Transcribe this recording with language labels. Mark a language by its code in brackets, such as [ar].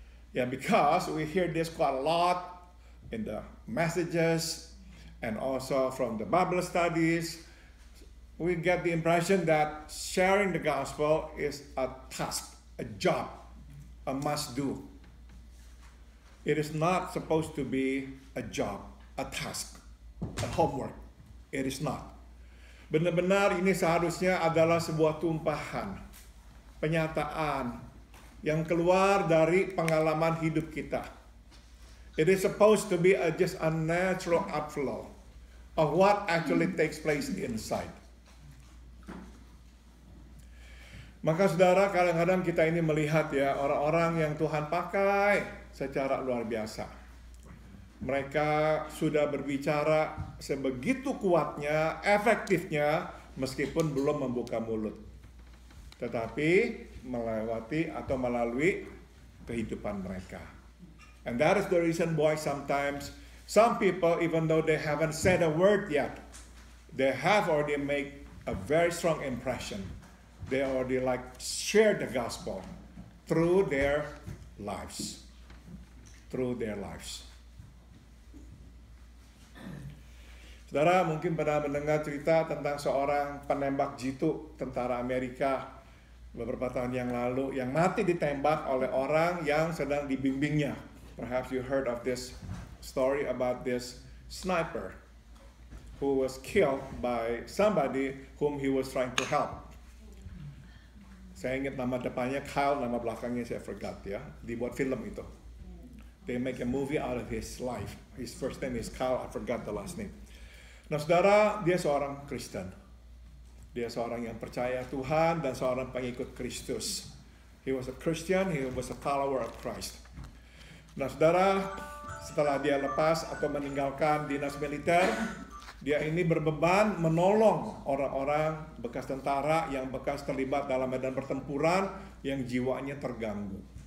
[en] Because we hear this quite a lot in the messages and also from the Bible studies. We get the impression that sharing the gospel is a task, a job, a must-do. It is not supposed to be a job, a task, a homework. It is not. [id] Benar-benar ini seharusnya adalah sebuah tumpahan, penyataan yang keluar dari pengalaman hidup kita. [en] It is supposed to be just a natural outflow of what actually takes place inside. [id] Maka saudara, kadang-kadang kita ini melihat orang-orang yang Tuhan pakai secara luar biasa. mereka sudah berbicara sebegitu kuatnya, efektifnya, meskipun belum membuka mulut. Tetapi melewati atau melalui kehidupan mereka. [en] And that is the reason why sometimes some people, even though they haven't said a word yet, they have already made a very strong impression. They already shared the gospel through their lives. Through their lives. [id] Saudara mungkin pernah mendengar cerita tentang seorang penembak jitu tentara Amerika beberapa tahun yang lalu yang mati ditembak oleh orang yang sedang dibimbingnya. [en] Perhaps you heard of this story about this sniper who was killed by somebody whom he was trying to help. [id] Saya ingat nama depannya Kyle, nama belakangnya saya forgot ya. Dibuat film itu. [en] They make a movie out of his life. His first name is Kyle, I forgot the last name. [id] Nah saudara, dia seorang Kristen. Dia seorang yang percaya Tuhan dan seorang pengikut Kristus. [en] He was a Christian, he was a follower of Christ. [id] Nah saudara, setelah dia lepas atau meninggalkan dinas militer, dia ini berbeban menolong orang-orang bekas tentara yang bekas terlibat dalam medan pertempuran yang jiwanya terganggu.